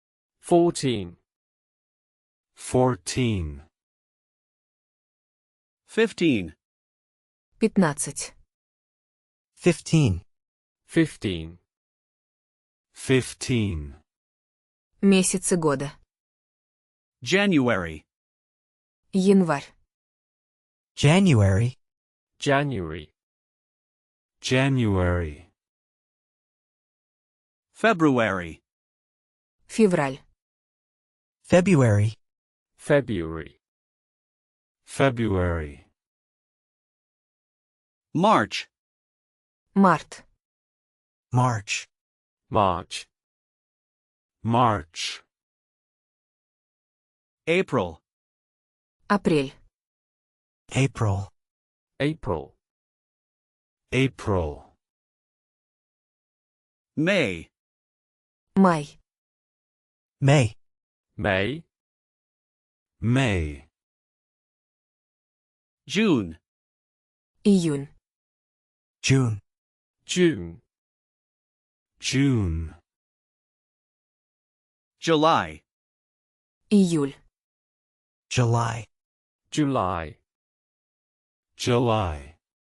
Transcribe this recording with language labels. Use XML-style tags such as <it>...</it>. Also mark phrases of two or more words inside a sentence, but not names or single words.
<en>14. 14. 15, 15. 15. 15. 15.</en> <ru>Месяцы года.</ru> <en>January,</en> <ru>Январь.</ru> <en>January. January. January. February,</en> <ru>Февраль.</ru> <en>February. February. February. March,</en> <ru>Март.</ru> <en>March. March. March. April,</en> <ru>Апрель.</ru> <en>April. April. April. May,</en> <ru>Май.</ru> <en>May. May. May. June,</en> <ru>Июнь.</ru> <en>June. June. June. July,</en> <ru>Июль.</ru> <en>July. July. July.</en>